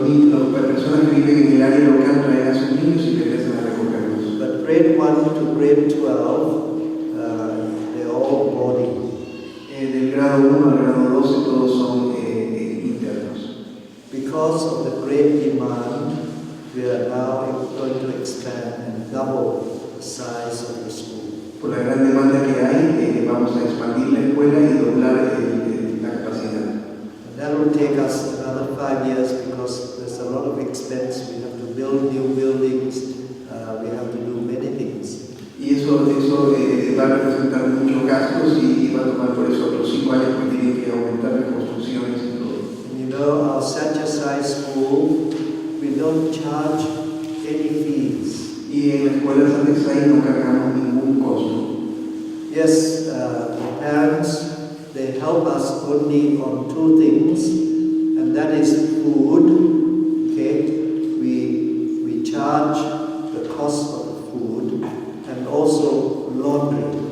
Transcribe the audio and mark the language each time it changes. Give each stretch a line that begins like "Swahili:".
Spanish: Las personas que viven en el área local traen a sus niños y regresan a recogerlos.
English: But grade 1 to grade 12, they're all boarding.
Spanish: Del grado 1 al grado 12 todos son internos.
English: Because of the great demand, we are now going to expand and double the size of the school.
Spanish: Por la gran demanda que hay, vamos a expandir la escuela y doblar la capacidad.
English: And that will take us another 5 years because there's a lot of expense. We have to build new buildings. We have to do many things.
Spanish: Y eso va a representar muchos gastos y va a tomar por eso otros 5 años porque tienen que aumentar las construcciones y todo.
English: You know, our Santo Sai school, we don't charge any fees.
Spanish: Y en la escuela Santo Sai no cargamos ningún costo.
English: Yes, the parents, they help us only on 2 things, and that is food. Okay, we charge the cost of the food, and also laundry.